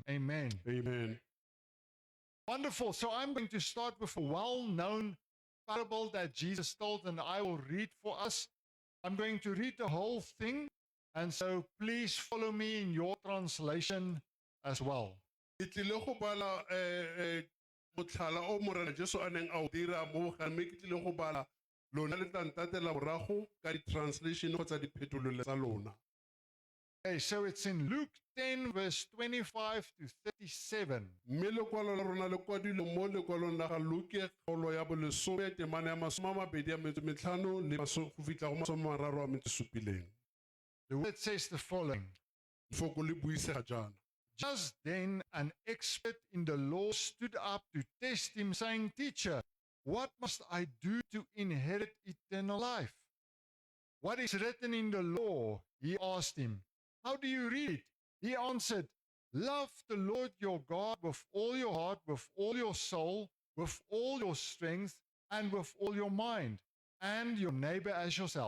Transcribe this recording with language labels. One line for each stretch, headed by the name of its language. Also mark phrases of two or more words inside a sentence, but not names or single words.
English: Amen. Amen. Wonderful. So I'm going to start with a well-known parable that Jesus told, and I will read for us. I'm going to read the whole thing, and so please follow me in your translation as well.
Tswana: Ke tlile go bala motlhala o morena Jesu a neng a o dira mo bogane mme ke tlile go bala lona le tla ntatela morago ka di-translation kgotsa diphetololo tsa lona.
English: Okay, so it's in Luke 10, verse 25 to 37.
Tswana: Mme lekwalo la rona le kwadilwe mo lekwalong la ga Luke kgaolo ya bolesome temana ya masome a mabedi a metso metlhano le go fitlha go masome a mararo a metso supileng.
English: The word says the following.
Tswana: Lefoko le buisega jaana.
English: Just then an expert in the law stood up to test him, saying, Teacher, what must I do to inherit eternal life? What is written in the law? He asked him. How do you read it? He answered, Love the Lord your God with all your heart, with all your soul, with all your strength, and with all your mind, and your neighbor as yourself.